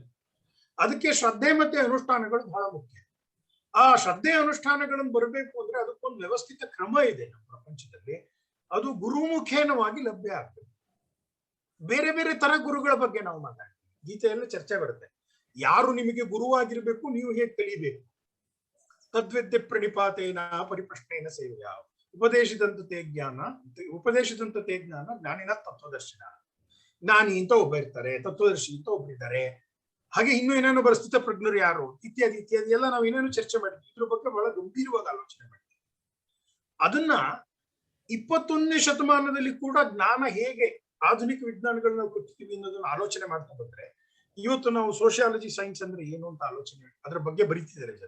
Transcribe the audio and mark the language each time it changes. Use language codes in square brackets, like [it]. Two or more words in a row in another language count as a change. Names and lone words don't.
[kn] ಅದಕ್ಕೆ ಶ್ರದ್ಧೆ ಮತ್ತೆ ಅನುಷ್ಠಾನಗಳು ಬಹಳ ಮುಖ್ಯ. ಆ ಶ್ರದ್ಧೆ ಅನುಷ್ಠಾನಗಳನ್ನು ಬರಬೇಕು ಅಂದ್ರೆ ಅದಕ್ಕೊಂದು ವ್ಯವಸ್ಥಿತ ಕ್ರಮ ಇದೆ ನಮ್ಮ ಪ್ರಪಂಚದಲ್ಲಿ. ಅದು ಗುರುಮುಖೇನವಾಗಿ ಲಭ್ಯ ಆಗ್ತದೆ. ಬೇರೆ ಬೇರೆ ತರ ಗುರುಗಳ ಬಗ್ಗೆ ನಾವು ಮಾತಾಡ್ತೀವಿ, ಗೀತೆಯಲ್ಲಿ ಚರ್ಚೆ ಬರುತ್ತೆ. ಯಾರು ನಿಮಗೆ ಗುರುವಾಗಿರ್ಬೇಕು, ನೀವು ಹೇಗೆ ಕಲಿಬೇಕು. [sa] ತದ್ವಿದ್ಯೆ ಪ್ರಣಿಪಾತೇನ ಪರಿಪ್ರಶ್ನೇನ ಸೇವೆಯ ಉಪದೇಶದಂತೆ ಜ್ಞಾನ ಜ್ಞಾನಿನ ತತ್ವದರ್ಶನ. [kn] ಜ್ಞಾನಿ ಅಂತ ಒಬ್ಬ ಇರ್ತಾರೆ, ತತ್ವದರ್ಶಿ ಅಂತ ಒಬ್ಬರಿದ್ದಾರೆ, ಹಾಗೆ ಇನ್ನೂ ಏನೇನೋ ಸ್ಥಿತ ಪ್ರಜ್ಞರು ಯಾರು, ಇತ್ಯಾದಿ ಇತ್ಯಾದಿ ಎಲ್ಲ ನಾವು ಏನೇನು ಚರ್ಚೆ ಮಾಡಿದ್ವಿ. ಇದ್ರ ಬಗ್ಗೆ ಬಹಳ ಗಂಭೀರವಾಗಿ ಆಲೋಚನೆ ಮಾಡಿದ್ವಿ. ಅದನ್ನ 21ನೇ ಶತಮಾನದಲ್ಲಿ ಕೂಡ ಜ್ಞಾನ ಹೇಗೆ ಆಧುನಿಕ ವಿಜ್ಞಾನಗಳನ್ನ ನಾವು ಕಟ್ತೀವಿ ಅನ್ನೋದನ್ನ ಆಲೋಚನೆ ಮಾಡ್ತಾ ಬಂದ್ರೆ, ಇವತ್ತು ನಾವು [en] sociology science [kn] ಅಂದ್ರೆ ಏನು ಅಂತ ಆಲೋಚನೆ ಅದ್ರ ಬಗ್ಗೆ ಬರೀತಿದ್ದಾರೆ ಜನ.